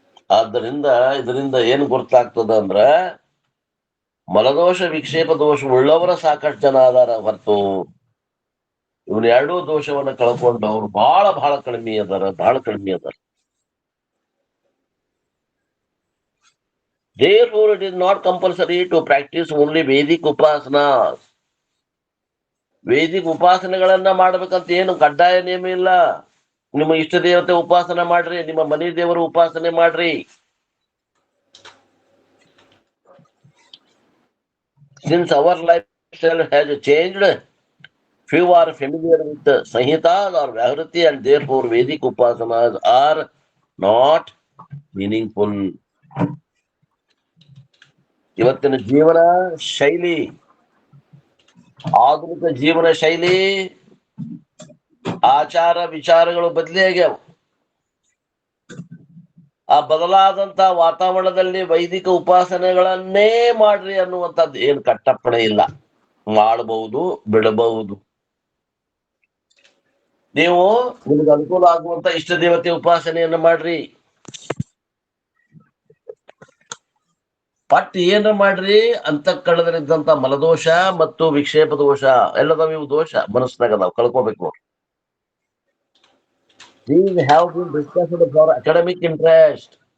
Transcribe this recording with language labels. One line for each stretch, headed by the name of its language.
Kannada: ಆದ್ದರಿಂದ ಇದರಿಂದ ಏನ್ ಗೊತ್ತಾಗ್ತದ ಅಂದ್ರ ಮಲದೋಷ, ವಿಕ್ಷೇಪ ದೋಷ ಉಳ್ಳವರ ಸಾಕಷ್ಟು ಜನ ಅದಾರ ಹೊರತು ಇವನ್ ಎರಡೂ ದೋಷವನ್ನ ಕಳ್ಕೊಂಡವ್ರು ಬಹಳ ಕಡಿಮೆ ಅದಾರ, ಬಹಳ ಕಡಿಮೆ ಅದಾರ.
English: Therefore, it is not compulsory to practice only Vedic upasanas.
Kannada: ವೇದಿಕ ಉಪಾಸನೆಗಳನ್ನ ಮಾಡ್ಬೇಕಂತ ಏನು ಕಡ್ಡಾಯ ನಿಯಮ ಇಲ್ಲ. ನಿಮ್ಮ ಇಷ್ಟ ದೇವತೆ ಉಪಾಸನೆ ಮಾಡ್ರಿ, ನಿಮ್ಮ ಮನೆ ದೇವರ ಉಪಾಸನೆ ಮಾಡ್ರಿ.
English: Since our lifestyle has changed, few are familiar with the Sanhitas or Vyahriti, and therefore Vedic upasanas are not meaningful.
Kannada: ಇವತ್ತಿನ ಜೀವನ ಶೈಲಿ, ಆಧುನಿಕ ಜೀವನ ಶೈಲಿ, ಆಚಾರ ವಿಚಾರಗಳು ಬದಲಿ ಆಗ್ಯಾವ. ಆ ಬದಲಾದಂತ ವಾತಾವರಣದಲ್ಲಿ ವೈದಿಕ ಉಪಾಸನೆಗಳನ್ನೇ ಮಾಡ್ರಿ ಅನ್ನುವಂಥದ್ದು ಏನ್ ಕಟ್ಟಪ್ಪಣೆ ಇಲ್ಲ. ಮಾಡಬಹುದು, ಬಿಡಬಹುದು. ನೀವು ನಿಮ್ಗೆ ಅನುಕೂಲ ಆಗುವಂತ ಇಷ್ಟ ದೇವತೆ ಉಪಾಸನೆಯನ್ನ ಮಾಡ್ರಿ. ಪಟ್ ಏನ ಮಾಡ್ರಿ, ಅಂತಃಕರಣದಲ್ಲಿದ್ದಂತ ಮಲದೋಷ ಮತ್ತು ವಿಕ್ಷೇಪ ದೋಷ ಎಲ್ಲದಾವ. ಇವು ದೋಷ ಮನಸ್ಸಿನಾಗ ನಾವು ಕಳ್ಕೋಬೇಕು ನೋಡಿ.
English: These have been discussed for academic interest.